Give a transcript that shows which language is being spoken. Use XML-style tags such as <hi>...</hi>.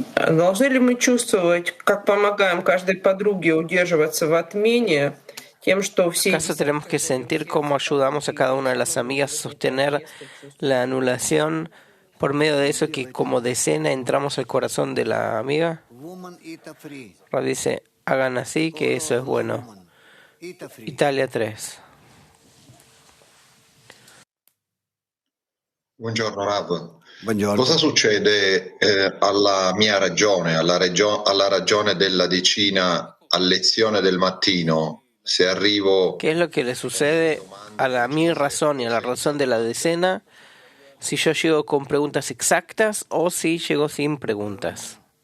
<ru>Должны ли мы чувствовать, как помогаем каждой подруге удерживаться в отмене, тем, что все...</ru> <es>¿Acaso tenemos que sentir cómo ayudamos a cada una de las amigas a sostener la anulación por medio de eso que como decena entramos al corazón de la amiga? Rav dice, hagan así, que eso es bueno. Italia 3.</es> <it>Buongiorno Rav. Cosa succede alla mia ragione, alla ragione della decina a lezione del mattino, se arrivo...</it> <es>¿Qué es lo que le sucede a mi razón y a la razón de la decena si yo llego con preguntas exactas o si llego sin preguntas?</es>